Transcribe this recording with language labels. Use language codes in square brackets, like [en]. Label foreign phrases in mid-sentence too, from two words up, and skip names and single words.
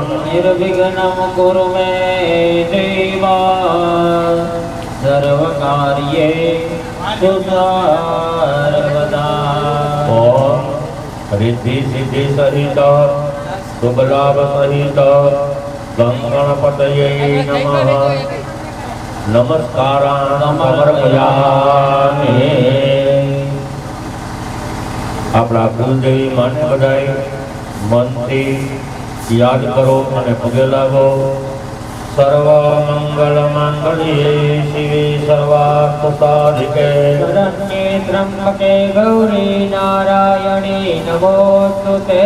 [sa] निर्विघ्नं कुरु मे देवा सर्वकार्येषु सर्वदा। ओम रिद्धि सिद्धि सहित शुभ लाभ सहित गं गणपतये नमः नमस्कारान् समर्पयामि। [gu] આપણા કુલદેવી માને બધાય મનથી યાદ કરો અને પગે લાગો। [sa] સર્વ મંગલ માંગલ્યે શિવે સર્વાર્થ સાધિકે શરણ્યે ત્રંબકે ગૌરી નારાયણી નમોસ્તુતે।